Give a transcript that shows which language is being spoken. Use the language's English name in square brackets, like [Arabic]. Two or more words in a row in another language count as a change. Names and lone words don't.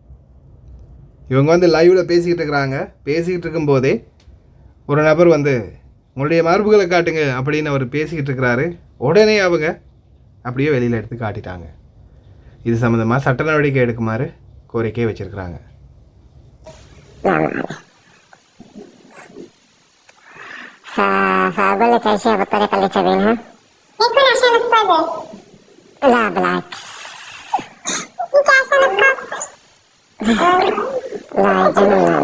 [Tamil] இவங்க லைவில் பேசிக்கிட்டு இருக்கிறாங்க. பேசிக்கிட்டு இருக்கும்போதே ஒரு நபர் உங்களுடைய மார்புகளை காட்டுங்க அப்படின்னு அவர் பேசிக்கிட்டு இருக்கிறாரு. உடனே அவங்க அப்படியே வெளியில் எடுத்து காட்டிட்டாங்க. இது சம்மந்தமாக சட்ட நடவடிக்கை எடுக்குமாறு கோரிக்கையை வச்சுருக்கிறாங்க. [Arabic] فأقول لك أشياء بالطريقة اللي تبينها. يكون عشان الصدر. لا بالعكس. يمكن عشان الكف. لا يجنن.